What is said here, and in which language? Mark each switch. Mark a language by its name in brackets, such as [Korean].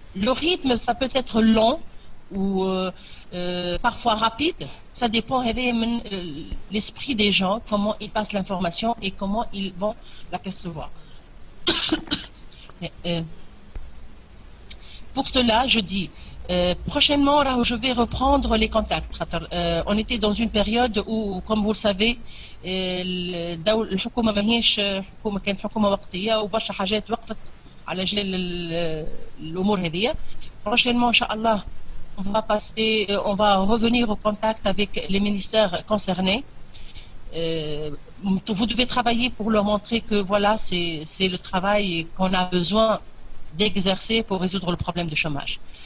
[French] Le rythme, ça peut être long ou parfois rapide. Ça dépend de l'esprit des gens, comment ils passent l'information et comment ils vont l'apercevoir. Pour cela, je dis prochainement, je vais reprendre les contacts. On était dans une période où, comme vous le savez, [Arabic] الحكومة ماهيش حكومة، كانت حكومة وقتية وبرشا حاجات وقفت على جال الأمور هذه. [French] Prochainement, Inch'Allah, on va revenir au contact avec les ministères concernés. Vous devez travailler pour leur montrer que voilà, c'est le travail qu'on a besoin d'exercer pour résoudre le problème de chômage.